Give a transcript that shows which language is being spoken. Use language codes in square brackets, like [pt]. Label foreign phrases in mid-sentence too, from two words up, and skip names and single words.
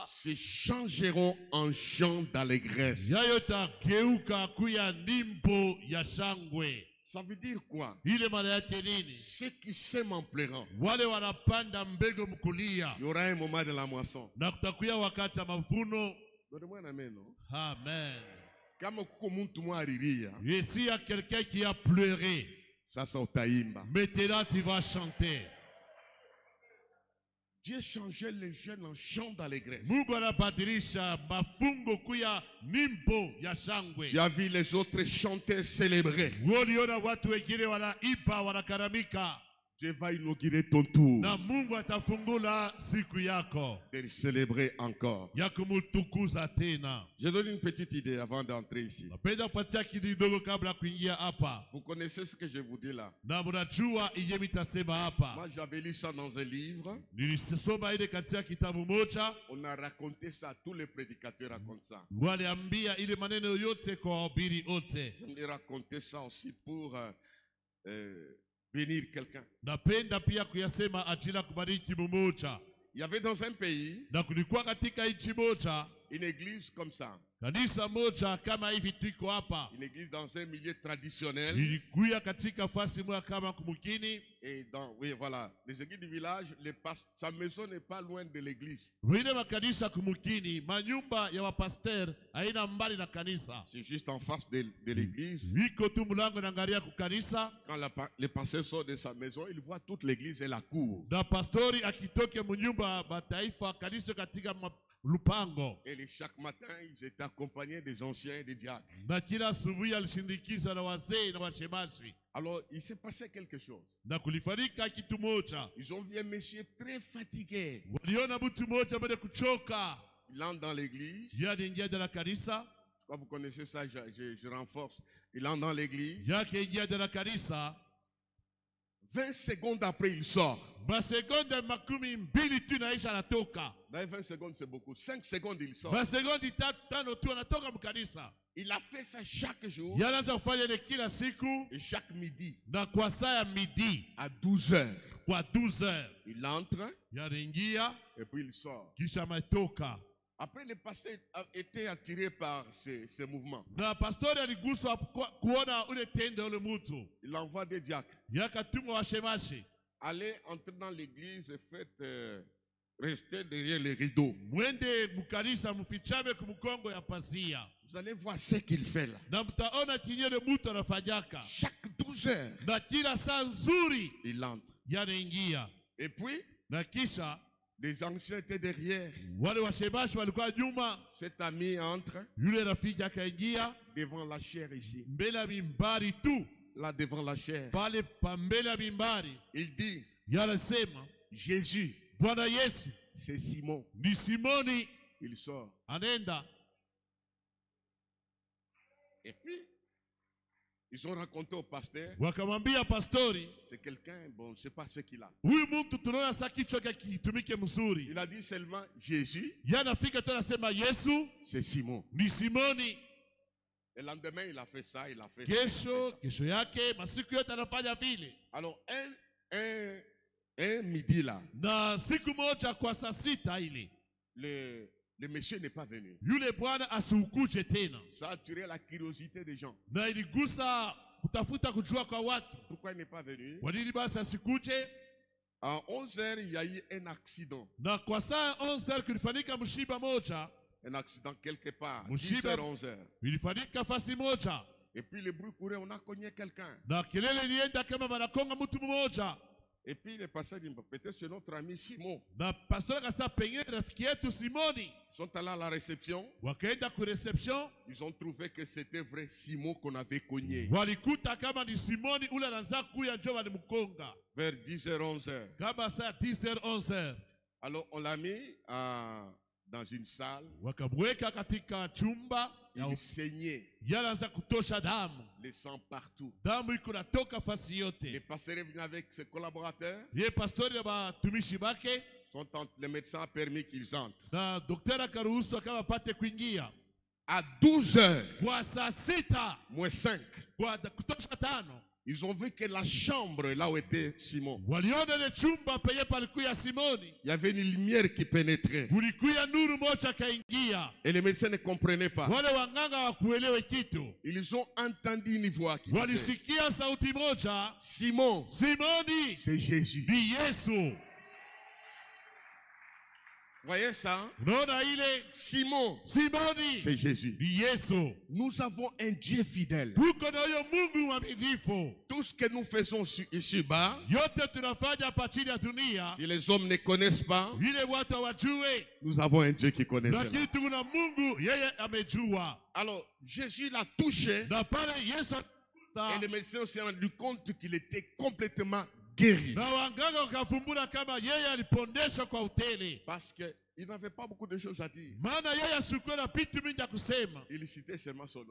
[fr] se changeront en chants d'allégresse. [sw] yayo tageuka kuya nimbo ya shangwe. [fr] Ça veut dire quoi? [sw] Ile maana yake nini? [fr] Ceux qui sèment en pleurant, [sw] Wale wanapanda mbegu mkulia, [fr] il y aura un moment de la moisson. [sw] na kutakuya wakati wa mavuno. [fr] Donnez-moi un amen, non? Amen. [sw] Kama kuko muntu mwa alilia, [fr] Et s'il y a quelqu'un qui a pleuré, [sw] sasa utaimba. [fr] maintenant tu vas chanter. Dieu changeait les jeunes en chants d'allégresse. [sw] Mungu anabadilisha mafungo kuya nimbo ya shangwe. [fr] Tu as vu les autres chanter, célébrer. [sw] Waliona watu wengine wanaiba, wanakaramika. [fr] Dieu va inaugurer ton tour [sw] Na Mungu atafungula siku yako [fr] de célébrer encore. [sw] ya kumutukuza tena. [fr] Je donne une petite idée avant d'entrer ici. [sw] Napenda kupatia kidogo kabla kuingia hapa. [fr] Vous connaissez ce que je vous dis là? [sw] Na mnajua iye mitasema hapa. [fr] Moi, j'avais lu ça dans un livre. [sw] Nilisoma ile katika kitabu moja. [fr] On a raconté ça, tous les prédicateurs racontent ça. [sw] Waliambia ile maneno yote kwa wahubiri wote. [fr] Je raconté ça aussi pour bénir quelqu'un. [sw] Napenda pia kuyasema ajili kubariki mmoja. [fr] Il y avait dans un pays [sw] Na kulikuwa katika nchi moja [fr] une église comme ça. [sw] kanisa moja kama hivi tuko hapa. [fr] Une église dans un milieu traditionnel. [sw] Ilikuwa katika fasi moja kama kumukini. [fr] Et dans, oui, voilà, les églises du village, sa maison n'est pas loin de l'église. [sw] Wile makanisa kumukini, manyumba ya wapasteur haina mbali na kanisa. [fr] C'est juste en face de l'église. [sw] Wiko tu mlango naangalia kukanisa. [fr] Quand le pasteur sort de sa maison, il voit toute l'église et la cour. [sw] Na pastori akitoke mnyumba mataifa kanisa katika lupango. [fr] Et chaque matin, ils étaient accompagnés des anciens et des diacres. [sw] Na kila asubuhi alishindikiza na wazee na washemashi. [fr] Alors, il s'est passé quelque chose. [sw] Na kulifanyika kitu moja. [fr] Ils ont vu un monsieur très fatigué. [sw] Waliona mtu moja baada kuchoka. [fr] Il entre dans l'église. [sw] Yeye ingia [fr] dans la [sw] kanisa. [fr] Je crois que vous connaissez ça, je renforce. Il entre dans l'église. [sw] Yake ingia [fr] dans la [sw] kanisa. [fr] 20 secondes après, il sort. [sw] Masegonde makumi mbili tu naisha anatoka. [fr] Dans 20 secondes, c'est beaucoup. 5 secondes, il sort. [sw] Masegondi tano tu anatoka mkanisa. [fr] Il a fait ça chaque jour [sw] Yanaanza kufanya ile kila siku [fr] et chaque midi. [sw] na kwa saa ya midi [fr] À 12 heures, [sw] kwa 12 heures. [fr] il entre [sw] Yanaingia [fr] et puis il sort. [sw] kisha ametoka. [fr] Après, le pasteur a été attiré par ces mouvements. [sw] Na pastori aliguswa kuona ule tendo ule mtu. [fr] Il envoie des diacres. [sw] Yakatuma washemashi. [fr] Allez entrer dans l'église et faites rester derrière les rideaux. [sw] Mwende mkanisa mfichame kumkongo ya pazia. [fr] Vous allez voir ce qu'il fait là. [sw] Na mtaona kinyele mtu anafanyaka. [fr] Chaque 12 heures, [sw] Na kila saa nzuri [fr] il entre. [sw] yanaingia. [fr] Et puis, [sw] Na kisha [fr] les anciens étaient derrière. [sw] wale washemashi walikuwa nyuma. [fr] Cet ami entre [sw] Yule rafiki akaingia [fr] devant la chair ici. [sw] mbele ya mimbari tu. [fr] Là, devant la chair. [sw] Pale pambele ya mimbari. [fr] Il dit, [sw] Yanasema [fr] Jésus, [sw] Bwana Yesu [fr] c'est Simon. [sw] ni Simoni. [fr] Il sort. [sw] Anenda. [fr] Et puis, ils ont raconté au pasteur, [sw] Wakamwambia pastori, [fr] c'est quelqu'un, bon, je ne sais pas ce qu'il a. [sw] huyu mtu tunaona saa kichwa chake kitumike mzuri. [fr] Il a dit seulement, Jésus, [sw] Yanafika tu anasema Yesu [fr] c'est Simon. [sw] ni Simoni. [fr] Le lendemain, il a fait ça, il a fait [sw] Kesho, [fr] ça. [sw] kesho yake, masiku yote anafanya vile. [fr] Alors, un midi là, [sw] Na siku moja kwa saa sita ile, [fr] le monsieur n'est pas venu. [sw] yule bwana asiukuje tena. [fr] Ça a attiré la curiosité des gens. [sw] Na iligusa kutafuta kujua kwa watu. [fr] Pourquoi il n'est pas venu? [sw] Kwa nini basi asikuje? [fr] À 11 heures, il y a eu un accident. [sw] Na kwa saa 11 kulifanyika mshiba moja. [fr] Un accident quelque part. [sw] Mushiba. [fr] 10 heures, 11 heures. [sw] Ilifanyika fasi moja. [fr] Et puis le bruit courait, on a cogné quelqu'un. [sw] Na kelele ilienda kama wanakonga mtu mmoja. [fr] Et puis le pasteur dit, peut-être c'est notre ami Simon. [sw] Na pastor akasema pengine rafiki yetu Simoni. [fr] Ils sont allés à la réception. [sw] Wakaenda ku reception. [fr] Ils ont trouvé que c'était vrai Simon qu'on avait cogné. [sw] Walikuta kama ni Simoni ule anaanza kuya njoo walimkonga. [fr] Vers 10h, 11h. [sw] Kama saa 10h 11h. [fr] Alors on l'a mis dans une salle. [sw] Wakamweka katika chumba. [fr] Il saignait. [sw] Yanaanza kutosha damu. [fr] Le sang partout. [sw] Damu iko natoka fasi [fr] Le [sw] yote. [fr] pasteur est venu avec ses collaborateurs. [sw] Ye pastori na batumishi bake. [fr] Le médecin a permis qu'ils entrent. [sw] Na daktari akaruhusu kama pate kuingia. [fr] À 12h, [sw] Kwa saa sita. [fr] moins 5, [sw] Kwa kutosha tano. [fr] ils ont vu que la chambre là où était Simon, [sw] Waliona ile chumba penye palikuya Simoni. [fr] il y avait une lumière qui pénétrait. [sw] Kulikuya nuru moja kaingia. [fr] Et les médecins ne comprenaient pas. [sw] Wale wanganga wakuelewe kitu. [fr] Ils ont entendu une voix qui disait, [sw] Walisikia sauti moja. [fr] Simon, [sw] Simoni [fr] c'est Jésus. [sw] ni Yesu. [fr] Voyez ça? [sw] Unaona ile? [fr] Simon, [sw] Simoni [fr] c'est Jésus. [sw] ni Yesu. [fr] Nous avons un Dieu fidèle. [sw] Tuko na huyo Mungu mwaminifu. [fr] Tout ce que nous faisons ici-bas, [sw] Yote tunafanya hapa chini ya dunia. [fr] si les hommes ne connaissent pas, [sw] Ile watu hawajue. [fr] nous avons un Dieu qui connaît cela. [sw] Lakini tuna Mungu yeye amejua. [fr] Alors, Jésus l'a touché [sw] Na pale Yesu [fr] et les médecins s'est rendu compte qu'il était complètement guéri. [sw] na wanganga wakafumbura kama yeye alipondeshwa kwa utele. [fr] Parce qu'il n'avait pas beaucoup de choses à dire. [sw] Maana yeye asikuwa na vitu mingi ya kusema. [fr] Il citait seulement son nom.